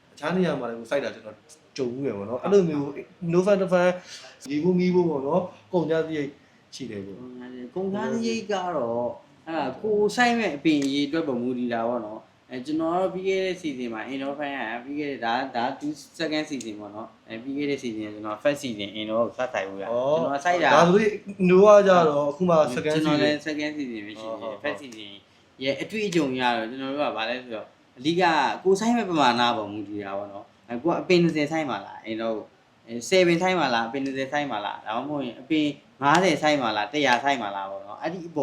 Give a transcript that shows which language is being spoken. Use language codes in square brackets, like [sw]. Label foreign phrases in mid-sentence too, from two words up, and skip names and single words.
[my] အခြားနေရာမှာလည်းစိုက်တာကျွန်တော်ကြုံဘူးရပေါ့နော်အဲ့လိုမျိုး Nova Fan ဒီဘူးမီးဖို့ပေါ့နော်ကုန်ကြစရိတ်ရှိတယ်ပေါ့ ကုန်ကြစရိတ်ကတော့အဲ့ဒါကိုစိုက်မဲ့အပင်ရေးအတွက်ပုံမူတည်တာပေါ့နော်ကျွန်တော်တို့ပြီးခဲ့တဲ့ season မှာ Indo fan ကပြီးခဲ့တဲ့ဒါ2 [en] second season [my] ပေါ့နော်ပြီးခဲ့တဲ့ season ကျွန်တော် [en] first season [my] Indo ကိုစထိုင်ဘူးရကျွန်တော်စိုက်တာ ဒါဆိုရင် Nova ကြတော့အခုမှ [en] second season [my] ကျွန်တော်လည်း [en] second season [my] ပဲရှိတယ် [en] first season [my] ရဲ့အတွေ့အကြုံရတော့ကျွန်တော်တို့ကဗာလဲဆိုတော့အဓိကကိုစိုက်မဲ့ပမာဏပုံမူတည်တာပေါ့နော်ကိုကအပင်30စိုက် မှာလား Indo 7စိုက်မှာလားအပင်30စိုက်မှာလားဒါမှမဟုတ်ရင်အပင်50စိုက်မှာလား100စိုက်မှာလားပေါ့နော်အဲ့ဒီအပုံ